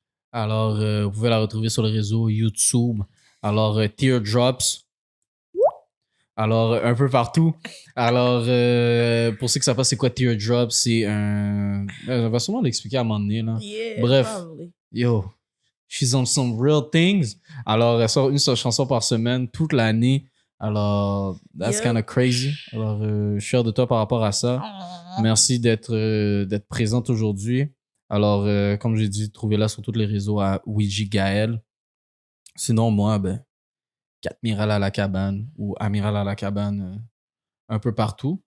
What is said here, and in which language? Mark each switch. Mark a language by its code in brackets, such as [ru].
[fr] Alors, vous pouvez la retrouver sur le réseau YouTube. Alors, Teardrops. Alors, un peu partout. Alors, pour ceux qui savent pas c'est quoi Teardrops, c'est un... On va sûrement l'expliquer à un moment donné. Là. [en] Yeah, [fr] bref, [en] probably. Yo, she's on some real things. [fr] Alors, elle sort une seule chanson par semaine toute l'année. [en] Alors, that's kind of crazy. [fr] Alors, je suis fier de toi par rapport à ça. Aww. Merci d'être présente aujourd'hui. Alors, comme j'ai dit, trouvez-la sur tous les réseaux à Ouija Gaël. Sinon, moi, ben, Catmiral à la cabane ou Amiral à la cabane un peu partout.